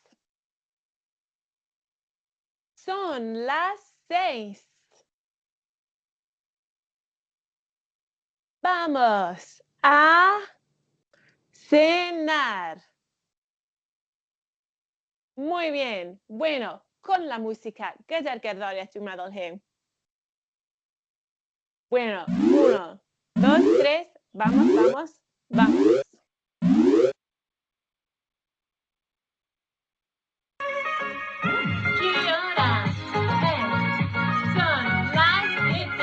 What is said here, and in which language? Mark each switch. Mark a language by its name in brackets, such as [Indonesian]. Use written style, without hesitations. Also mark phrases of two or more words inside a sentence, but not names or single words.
[Spanish] Son las 6. Vamos a cenar. Muy bien. Bueno, con la música, [Welsh] gyda'r gerddoriaeth dwi'n meddwl, Hugh. [Spanish] Bueno, 1, 2, 3, vamos, vamos, vamos. ¿Qué hora es? Son las 7.